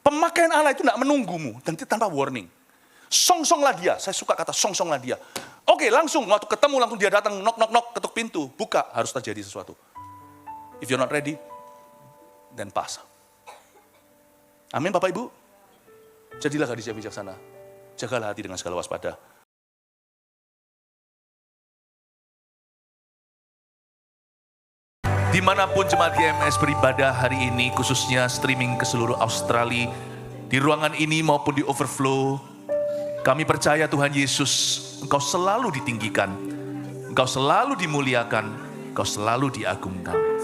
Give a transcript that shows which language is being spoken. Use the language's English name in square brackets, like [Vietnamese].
[Indonesian] Pemakaian Allah itu tidak menunggumu dan tanpa warning. Song-songlah dia, saya suka kata song-songlah dia. Oke, langsung, waktu ketemu langsung dia datang, knock, ketuk pintu, buka, harus terjadi sesuatu. [English] If you're not ready, then pass. [Indonesian] Amin Bapak Ibu. Jadilah gadis yang bijaksana. Jagalah hati dengan segala waspada. Dimanapun jemaat GMS beribadah hari ini, khususnya streaming ke seluruh Australia, di ruangan ini maupun di overflow, kami percaya Tuhan Yesus, Engkau selalu ditinggikan, Engkau selalu dimuliakan, Engkau selalu diagungkan.